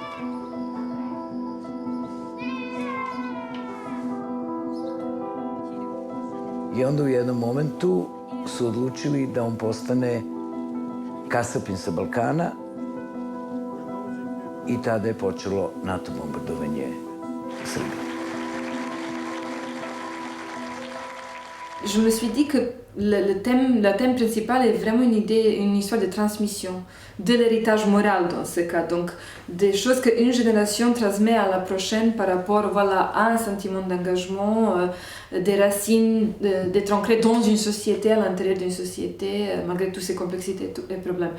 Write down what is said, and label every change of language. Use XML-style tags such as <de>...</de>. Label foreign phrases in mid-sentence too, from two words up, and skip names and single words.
<sr>I onda u jednom momentu su odlučili da on postane kasapin sa Balkana i tada je počelo NATO bombardovanje Srbije.</sr> <fr>Je me suis dit que le thème principal est vraiment une histoire de transmission, de l'héritage moral dans ce cas. Donc, des choses qu'une génération transmet à la prochaine par rapport à un sentiment d'engagement, des racines, d'être ancré dans une société, à l'intérieur d'une société, malgré toutes ces complexités, tous les problèmes.</fr>